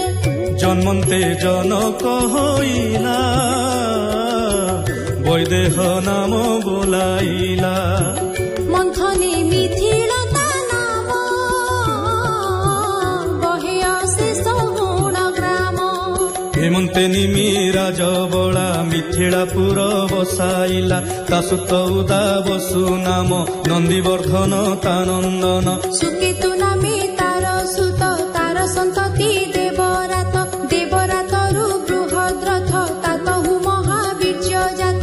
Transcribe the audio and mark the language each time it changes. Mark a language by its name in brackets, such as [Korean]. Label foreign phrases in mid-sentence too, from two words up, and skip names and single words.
[Odia] ଜନ୍ମନ୍ତେ ଜନକ ହୋଇଲା ବୈଦେହ ନାମ ବୋଲାଇଲା। ମନ୍ଥନେ ମିଥିଳତା ନାମ ବହେ ଅଶେଷ ଗୁଣ ଗ୍ରାମ। ଯେମନ୍ତେ ନିମି ରାଜବଳା ମିଥିଳାପୁର ବସାଇଲା ତା ସୁତ ଉଦା ବସୁ ନାମ ନନ୍ଦିବର୍ଦ୍ଧନ ତା ନନ୍ଦନ ସୁକେତୁ ନାମେ ତାର ସୁତ ତାର ସନ୍ତତି ଦେବରାତ ଦେବରାତରୁ ବୃହଦ୍ରଥ ତାତହୁ ମହାବୀର୍ଯ୍ୟ ଜାତ